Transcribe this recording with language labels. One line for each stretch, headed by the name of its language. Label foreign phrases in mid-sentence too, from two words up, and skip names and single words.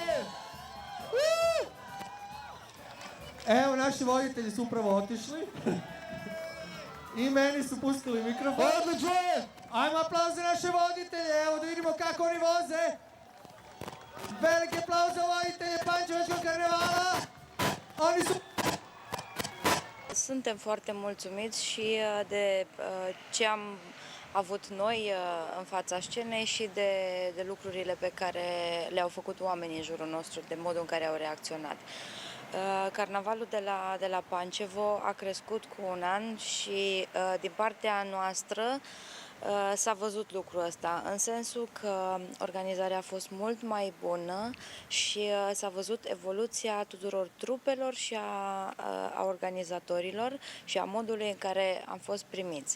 Serbian: Evo, naši voditelji su upravo otišli. I meni su pustili mikrofon. Odlično! Ajmo aplauz za naše voditelje, evo da vidimo kako oni voze. Veliki aplauz za voditelje Pančevačkog karnevala. Oni su...
Romanian: Suntem foarte mulțumiți și de ce am avut noi în fața scenei și de lucrurile pe care le-au făcut oamenii în jurul nostru, de modul în care au reacționat. Carnavalul de la Pančevo a crescut cu un an și din partea noastră s-a văzut lucrul ăsta, în sensul că organizarea a fost mult mai bună și s-a văzut evoluția tuturor trupelor și a organizatorilor și a modului în care am fost primiți.